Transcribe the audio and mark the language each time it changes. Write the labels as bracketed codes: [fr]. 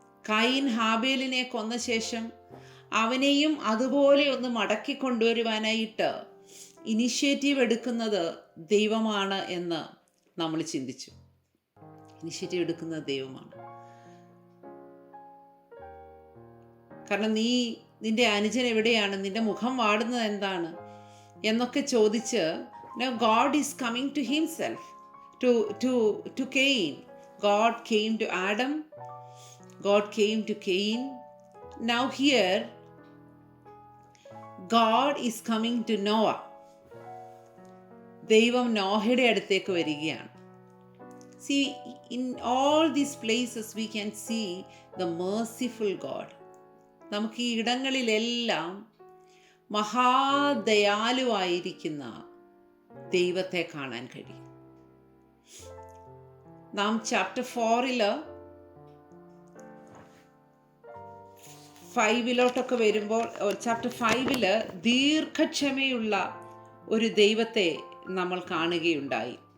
[ml] കയീൻ ഹാബേലിനെ കൊന്ന ശേഷം അവനെയും അതുപോലെ ഒന്ന് മടക്കി കൊണ്ടുവരുവാനായിട്ട് ഇനിഷ്യേറ്റീവ് എടുക്കുന്നത് ദൈവമാണ് എന്ന് നമ്മൾ ചിന്തിച്ചു. ഇനിഷ്യേറ്റീവ് എടുക്കുന്നത് ദൈവമാണ്. കാരണം നിന്റെ അനുജൻ എവിടെയാണ്, നിന്റെ മുഖം വാടുന്നത് എന്താണ് എന്നൊക്കെ ചോദിച്ച് [en] God is coming to himself, to Cain. God came to Adam, God came to Cain. Now here God is coming to Noah. [ml] ദൈവം നോഹയുടെ അടുത്തേക്ക് വരികയാണ്. [en] See, in all these places we can see the merciful God. [ml] നമുക്ക് ഈ ഇടങ്ങളിലെല്ലാം മഹാദയാലുവായിരിക്കുന്ന ദൈവത്തെ കാണാൻ കഴിയും. നാം ചാപ്റ്റർ 5 വരുമ്പോൾ, ചാപ്റ്റർ 5 ദീർഘക്ഷമയുള്ള ഒരു ദൈവത്തെ നമ്മൾ കാണുകയുണ്ടായി.